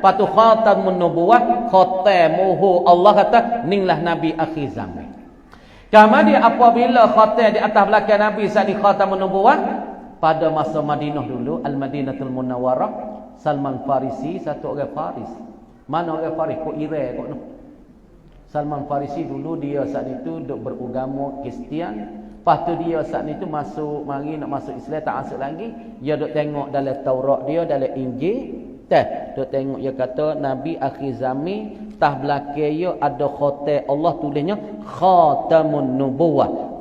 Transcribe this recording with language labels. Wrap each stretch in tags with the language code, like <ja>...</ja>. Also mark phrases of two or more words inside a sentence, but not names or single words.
<ms>Patu Khatamun Nubuwah, khatamuhu, Allah kata ninglah Nabi akhir zaman. Kemudian apabila khatam di atas belakang Nabi saat di Khatamun Nubuwah, pada masa Madinah dulu, Al-Madinatul Munawwarah, Salman Farisi satu orang Faris. Mana orang Faris? Kok Iran kok no? Salman Farisi dulu dia saat itu duk beragama Kristian. Lepas tu dia saat itu nak masuk Islam, tak masuk lagi. Dia duk tengok dalam Taurat dia, dalam Injil. Duk tengok dia kata Nabi akhir zaman, tah belakang dia ada khatam, Allah tulisnya Khatamun Nubuwah.</ms>